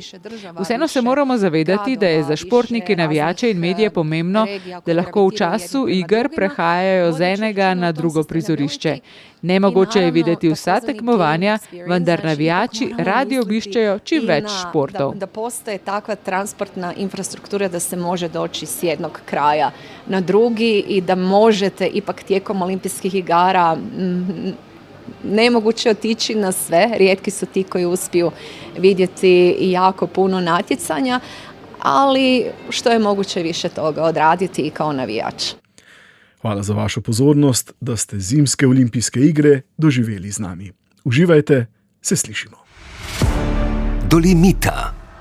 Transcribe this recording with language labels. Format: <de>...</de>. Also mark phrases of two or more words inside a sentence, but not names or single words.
<sl>Vseeno se moramo zavedati, da je za športnike, navijače in medije pomembno, da lahko v času iger prehajajo z enega na drugo prizorišče. Nemogoče je videti vsa tekmovanja, vendar navijači radi obiščejo čim več športov.</sl> <hr>Da postaje takva transportna infrastruktura da se može doći s jednog kraja na drugi i da možete ipak tijekom olimpijskih igara nemoguće otići na sve, rijetki su ti koji uspiju vidjeti jako puno natjecanja, ali što je moguće više toga odraditi i kao navijač.</hr> <sl>Hvala za vašo pozornost, da ste zimske olimpijske igre doživeli z nami. Uživajte, se slišimo. Dolimita.</sl>